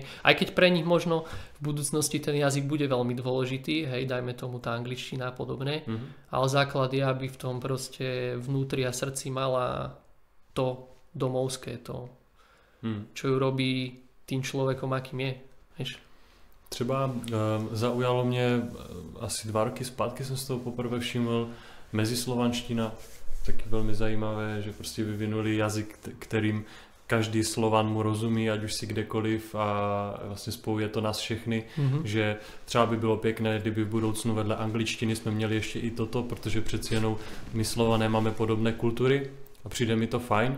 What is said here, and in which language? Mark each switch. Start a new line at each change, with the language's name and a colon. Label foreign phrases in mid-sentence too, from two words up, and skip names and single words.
Slovak: Aj keď pre nich možno v budúcnosti ten jazyk bude veľmi dôležitý, hej, dajme tomu tá angličtina a podobne, ale základ je, aby v tom proste vnútri a srdci mala to domovské, to, čo ju robí tým človekom, akým je. Vieš?
Czech: Třeba zaujalo mě asi 2 roky zpátky, jsem si toho poprvé všiml, mezislovanština, taky velmi zajímavé, že prostě vyvinuli jazyk, kterým každý Slovan mu rozumí, ať už si kdekoliv, a vlastně spojuje to nás všechny, že třeba by bylo pěkné, kdyby v budoucnu vedle angličtiny jsme měli ještě i toto, protože přeci jenom my Slované máme podobné kultury a přijde mi to fajn.